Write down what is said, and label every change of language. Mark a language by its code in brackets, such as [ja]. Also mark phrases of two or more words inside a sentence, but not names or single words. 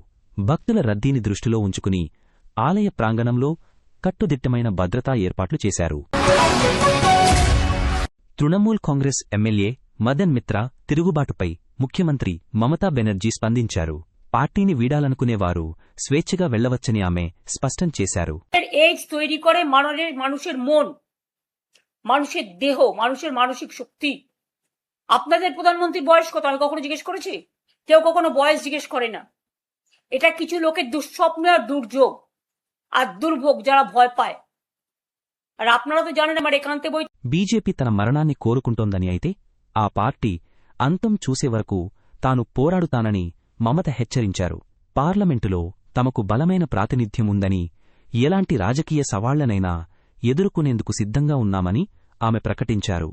[te] భక్తుల రద్దీని దృష్టిలో ఉంచుకుని ఆలయ ప్రాంగణంలో కట్టుదిట్టమైన భద్రతా ఏర్పాట్లు చేశారు. తృణమూల్ కాంగ్రెస్ ఎమ్మెల్యే మదన్ మిత్రా తిరుగుబాటుపై ముఖ్యమంత్రి మమతా బెనర్జీ స్పందించారు. పార్టీని వీడాలనుకునేవారు స్వేచ్ఛగా వెళ్లవచ్చని ఆమె స్పష్టం చేశారు. [bn] এইডস তৈরি করে মানুষের মন, মানুষের দেহ, মানুষের মানসিক শক্তি। আপনাদের প্রধানমন্ত্রী বয়স কত আমি কখনো জিজ্ঞেস করেছি? কেউ কখনো বয়স জিজ্ঞেস করে না। এটা কিছু লোকের দুঃস্বপ্ন আর দুর্যোগ আর দুর্ভোগ, যারা ভয় পায়। আর আপনারা তো জানেন আমার একান্তে বই [te] బీజేపీ తన మరణాన్ని కోరుకుంటోందని అయితే ఆ పార్టీ అంతం చూసే వరకు తాను పోరాడుతానని మమత హెచ్చరించారు. పార్లమెంటులో తమకు బలమైన ప్రాతినిధ్యం ఉందని, ఎలాంటి రాజకీయ సవాళ్లనైనా ఎదుర్కొనేందుకు సిద్ధంగా ఉన్నామని ఆమె ప్రకటించారు.